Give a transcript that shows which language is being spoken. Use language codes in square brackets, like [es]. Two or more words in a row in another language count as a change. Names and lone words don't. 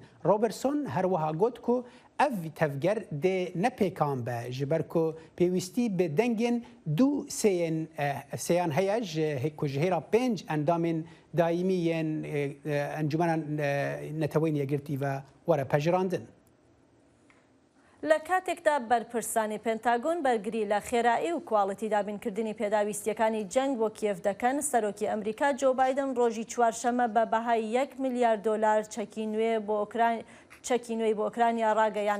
[ku] Robertson her wiha got ku ev tevger dê nepêkan be ji ber ku pêwîstî bi dengên du sêyan heye ku ji hêra 5 endamên daîmî yên encumena neteweyên yekgirtî ve were pejirandin. [ckb] لە کاتێکدا بەرپرسانی پێنتاگۆن بەرگری لە خێرایی و کواڵەتی دابینکردنی پێداویستیەکانی جەنگ بۆ کیێف دەکەن سەرۆکی ئەمریکا جۆ بایدن ڕۆژی چوارشەمە بە بەهای 1 میلیارد دۆلار چەکی نوێی بۆ ئۆکرانیا ڕاگەیان.